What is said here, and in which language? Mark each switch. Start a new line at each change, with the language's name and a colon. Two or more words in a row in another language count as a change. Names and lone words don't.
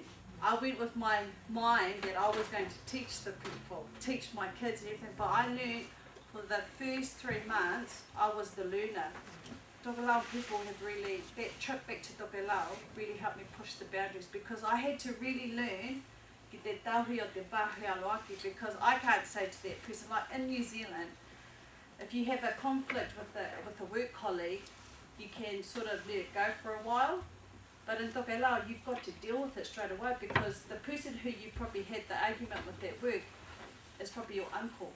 English: I went with my mind that I was going to teach the people, teach my kids and everything, but I learned for the first 3 months I was the learner. Tokelau people have really, that trip back to Tokelau really helped me push the boundaries because I had to really learn
Tokelau: ki te tauhi o te pāhui aloaki,
English: because I can't say to that person, like in New Zealand, if you have a conflict with a work colleague, you can sort of let it go for a while. But in Tokelau, you've got to deal with it straight away because the person who you probably had the argument with at work is probably your uncle.